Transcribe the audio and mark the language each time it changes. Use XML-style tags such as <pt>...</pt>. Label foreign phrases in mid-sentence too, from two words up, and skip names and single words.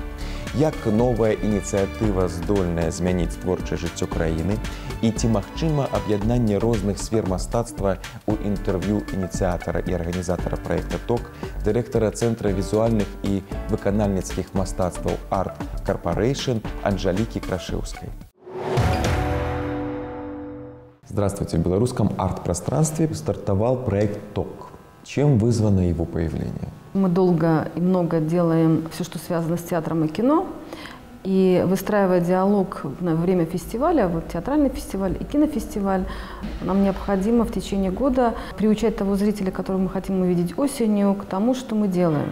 <be>Як новая ініцыятыва здольная змяніць творчае жыццё краіны і ці магчыма аб'яднанне розных сфер мастацтва ў інтэрв'ю ініцыятара і арганізатара праекта «ТОК», дырэктара Цэнтра візуальных і выканальніцкіх мастацтваў «Арт Корпорейшн» Анжелікі Крашеўскай.</be> <ru>Здравствуйте! В белорусском арт-пространстве стартовал проект «ТОК». Чем вызвано его появление? Мы долго и много делаем все, что связано с театром и кино. И выстраивая диалог на время фестиваля, вот театральный фестиваль и кинофестиваль, нам необходимо в течение года приучать того зрителя, которого мы хотим увидеть осенью, к тому, что мы делаем.</ru>